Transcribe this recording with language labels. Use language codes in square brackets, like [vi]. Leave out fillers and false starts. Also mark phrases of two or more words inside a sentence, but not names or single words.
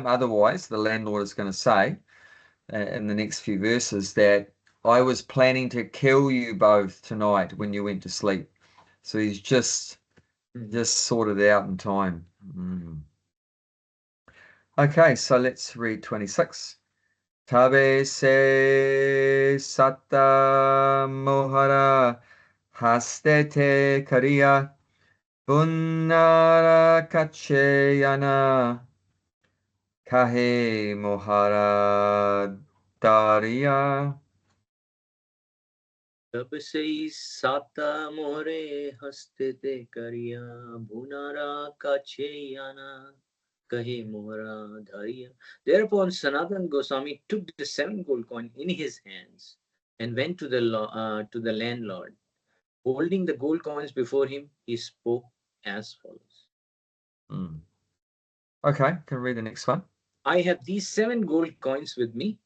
[en] Otherwise, the landlord is going to say in the next few verses that I was planning to kill you both tonight when you went to sleep. So he's just sorted it out in time. Okay, so let's read 26. [bn] তবে সে সাত মোহর হস্তেতে করিয়া ভুঞার কাছে যাঞা কহে মোহর ধরিয়া. তব সে হি সাত মোহরে হস্তে তে করিয়া ভুঞার কাছে আনা কহে মোহর ধরিয়া. [en] Thereupon Sanatan Goswami took the 7 gold coin in his hands and went to the landlord. Holding the gold coins before him, he spoke as follows. Mm. Okay, can read the next one. I have these 7 gold coins with me.